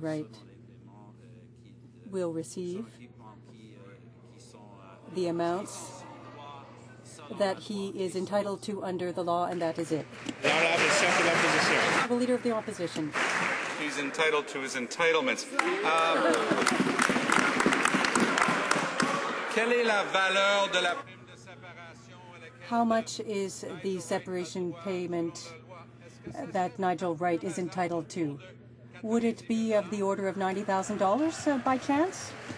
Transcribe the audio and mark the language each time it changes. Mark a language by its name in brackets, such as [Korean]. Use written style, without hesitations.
[English] Wright will receive the amounts that he is entitled to under the law, and that is it. The Honourable Leader of the Opposition. He's entitled to his entitlements. [French] Quelle est la valeur de la prime de séparation? [English] How much is the separation payment that Nigel Wright is entitled to? Would it be of the order of $90,000 by chance?